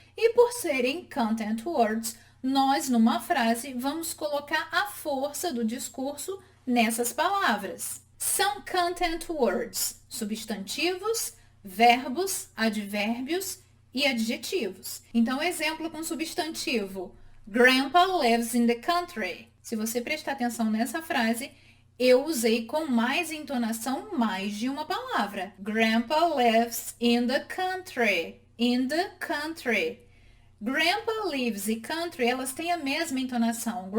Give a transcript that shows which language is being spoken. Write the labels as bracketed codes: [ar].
[pt] E por serem [en] content words, [pt] nós, numa frase, vamos colocar a força do discurso nessas palavras. São [en] content words, [pt] substantivos, verbos, advérbios e adjetivos. Então, exemplo com substantivo. [en] Grandpa lives in the country. [pt] Se você prestar atenção nessa frase, eu usei com mais entonação mais de uma palavra. [en] Grandpa lives in the country. In the country. Grandpa lives [pt] e country, elas têm a mesma entonação.